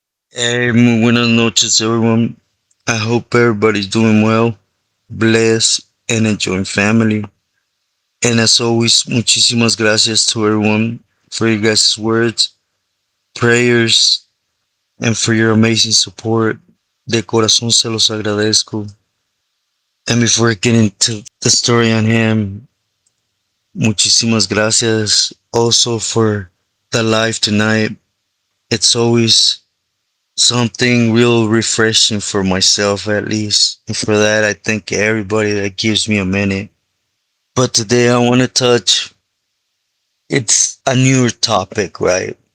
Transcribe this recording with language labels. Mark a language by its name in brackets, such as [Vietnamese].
[Spanish] Hey, muy buenas noches, [English] everyone. I hope everybody's doing well, blessed, and enjoying family. And as always, [Spanish] muchísimas gracias [English] to everyone for your guys' words, prayers, and for your amazing support. [Spanish] De corazón se los agradezco. [English] And before I get into the story on him, [Spanish] muchísimas gracias [English] also for the live tonight. It's always something real refreshing for myself, at least. And for that, I thank everybody that gives me a minute. But today, I want to touch it's a newer topic, right?